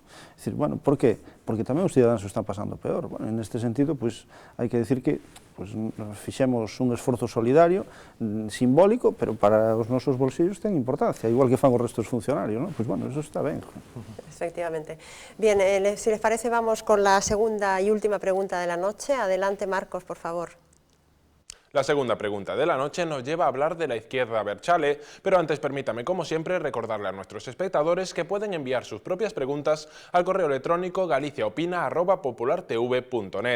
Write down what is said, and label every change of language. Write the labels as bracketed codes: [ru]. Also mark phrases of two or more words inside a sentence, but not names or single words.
[es] Bueno, por qué? [gl] Porque tamén os cidadáns o están pasando peor. Bueno, en este sentido, pois, hai que decir que fixemos un esforzo solidario, simbólico, pero para os nosos bolsillos ten importancia, igual que fan os restos funcionarios, non? Pois, bueno, eso está ben. Efectivamente. [es] Bien, si les parece, vamos con la segunda y última pregunta de la noche. Adelante, Marcos, por favor. La segunda pregunta de la noche nos lleva a hablar de la izquierda Abertzale, pero antes permítame, como siempre, recordarle a nuestros espectadores que pueden enviar sus propias preguntas al correo electrónico galiciaopina@populartv.net.